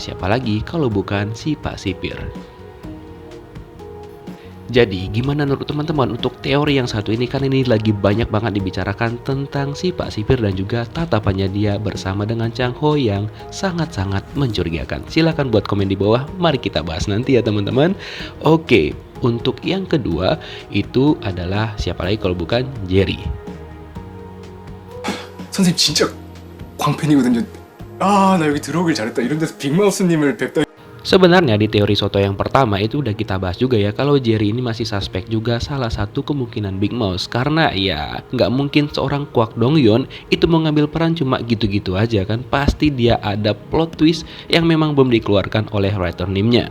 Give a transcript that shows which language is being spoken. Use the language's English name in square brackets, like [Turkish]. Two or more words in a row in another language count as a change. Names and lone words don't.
[Indonesian] Siapa lagi kalau bukan si Pak Sipir. Jadi gimana menurut teman-teman untuk teori yang satu ini, kan ini lagi banyak banget dibicarakan tentang si Pak Sipir dan juga tatapannya dia bersama dengan Chang-ho yang sangat-sangat mencurigakan. Silahkan buat komen di bawah, mari kita bahas nanti ya teman-teman. Oke, untuk yang kedua itu adalah siapa lagi kalau bukan Jerry. [Korean] 선생님 진짜 광팬이거든요. 아, 나 여기 들어오길 잘했다. 이런 데서 빅마우스님을 뵙다. [Indonesian] Sebenarnya di teori soto yang pertama itu udah kita bahas juga ya, kalau Jerry ini masih suspek juga salah satu kemungkinan Big Mouse. Karena ya nggak mungkin seorang Kwak Dong Yeon itu mengambil peran cuma gitu-gitu aja kan. Pasti dia ada [English] plot twist [Indonesian] yang memang belum dikeluarkan oleh writer Nim-nya.